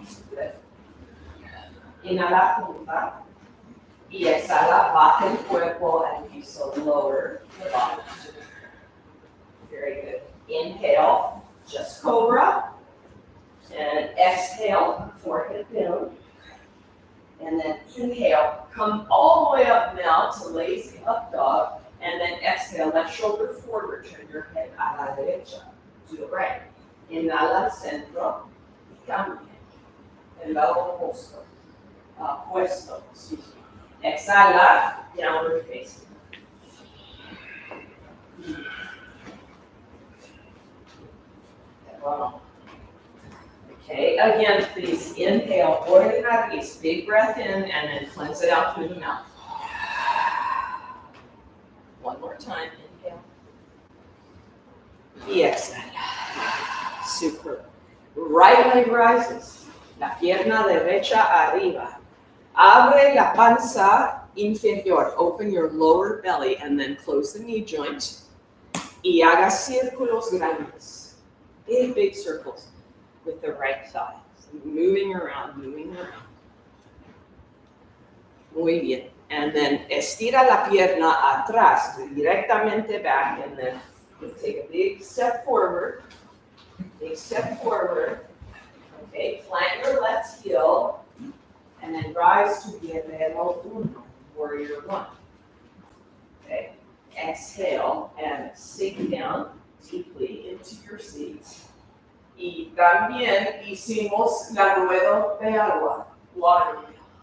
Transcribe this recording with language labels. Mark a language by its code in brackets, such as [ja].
[es] Good. Inhala, junta. Y exhala, baja el cuerpo al piso, [en] lower the bottom to the floor. Very good. Inhale, just cobra. And exhale, forehead down. And then inhale, come all the way up now to lazy up dog. And then exhale, left shoulder forward, turn your head [es] a la derecha. [en] Do it right. [es] Inhala al centro y cambia. El lado opuesto. Puesto, [en] excuse me. [es] Exhala, [en] downward facing. Wow. Okay, again, please inhale, [es] por el nariz, [en] big breath in, and then cleanse it out through the mouth. One more time, inhale. [es] Y exhala. [en] Super. Right leg rises. [es] La pierna derecha arriba. Abre la panza inferior. [en] Open your lower belly and then close the knee joint. [es] Y haga círculos grandes. [en] Big, big circles with the right thigh. So moving around, moving around. [es] Muy bien. [en] And then [es] estira la pierna atrás, directamente [en] back, and then you take a big step forward. Big step forward. Okay, plant your left heel, and then rise to [es] guerrero uno, [en] warrior one. Okay, exhale and sink down deeply into your seat. [es] Y también hicimos la rueda de agua, [en] water wheel.